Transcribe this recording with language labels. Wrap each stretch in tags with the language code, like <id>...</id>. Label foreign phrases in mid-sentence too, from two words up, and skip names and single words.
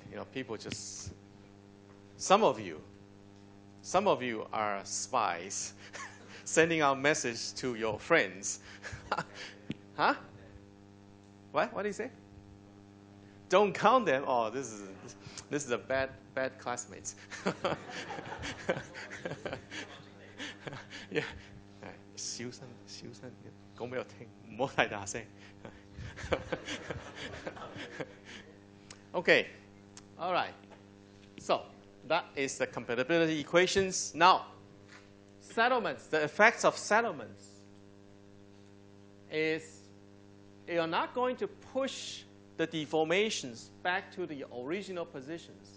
<en>You know, people just, some of you are spies sending out message to your friends. Huh? What do you say? Don't count them. Oh, this is a bad classmates. Yeah.</en> <yue>小聲，講俾我聽，唔好太大聲。</yue> <en>Okay, all right. So that is the compatibility equations. Now, settlements. The effects of settlements is you're not going to push the deformations back to the original positions.</en>